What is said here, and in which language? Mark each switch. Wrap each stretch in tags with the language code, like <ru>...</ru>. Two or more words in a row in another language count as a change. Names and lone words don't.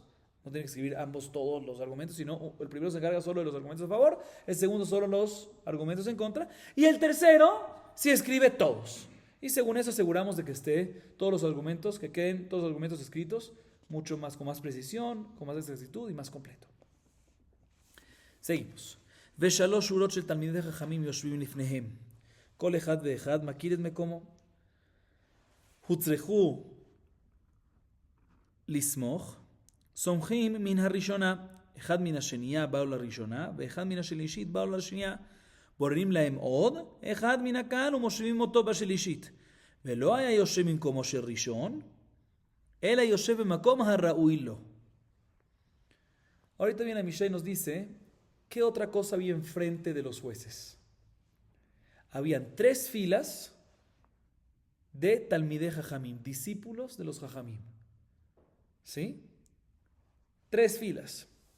<es>No tienen que escribir ambos todos los argumentos, sino el primero se encarga solo de los argumentos a favor, el segundo solo los argumentos en contra, y el tercero sí escribe todos. Y según eso aseguramos de que esté todos los argumentos, que queden todos los argumentos escritos, mucho más, con más precisión, con más exactitud y más completo. Seguimos.</es> <he>ושלוש שורות של תלמידי חכמים יושבים לפניהם. כל אחד ואחד מכיר את מקומו. הוצרכו לסמוך. סומכים מן הראשונה, אחד מן השנייה באו לראשונה, ואחד מן השלישית באו לשנייה. בוררים להם עוד, אחד מן הקהל ומושבים אותו בשלישית. ולא היה יושב במקומו של ראשון, אלא יושב במקום הראוי לו.</he> <es>Ahorita viene la Mishnah y nos dice, ¿qué otra cosa había enfrente de los jueces? Habían 3 filas de</es> <he>תלמידי חכמים,</he> <es>discípulos de los Jajamim. ¿Sí? 3 filas.</es>